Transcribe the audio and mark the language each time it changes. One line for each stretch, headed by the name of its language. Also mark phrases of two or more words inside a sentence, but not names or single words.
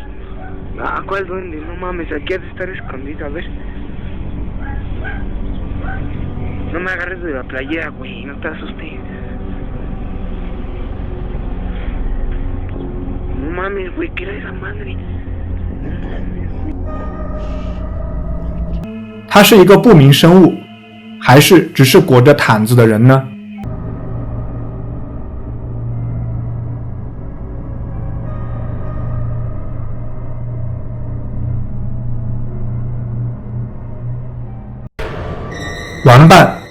Spanish: Ah, ¿cuál duende? No mames, aquí has de estar escondido, a ver. No me agarres de la playera, güey, no te asustes. No mames, güey, ¿qué era esa madre?
Chinese: 它是一个不明生物，还是只是裹着毯子的人呢？完办。